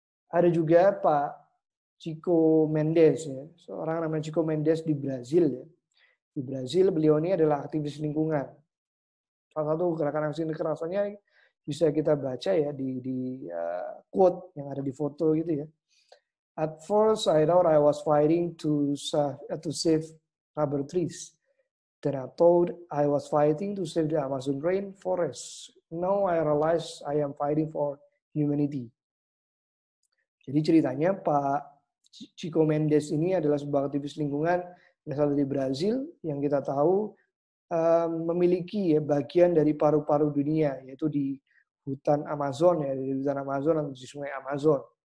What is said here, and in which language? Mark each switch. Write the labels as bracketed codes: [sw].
[id] Ada juga Pak Chico Mendes ya, seorang namanya Chico Mendes di Brazil ya. Di Brazil beliau ini adalah aktivis lingkungan. Salah satu gerakan aksi kekerasannya bisa kita baca ya di quote yang ada di foto gitu ya. [en] At first I thought I was fighting to save rubber trees. Then I thought I was fighting to save the Amazon rainforest. Now I realize I am fighting for humanity. [id] Jadi ceritanya Pak Chico Mendes ini adalah sebuah aktivis lingkungan berasal dari Brazil yang kita tahu memiliki ya bagian dari paru-paru dunia, yaitu di hutan Amazon ya, di hutan Amazon atau di sungai Amazon.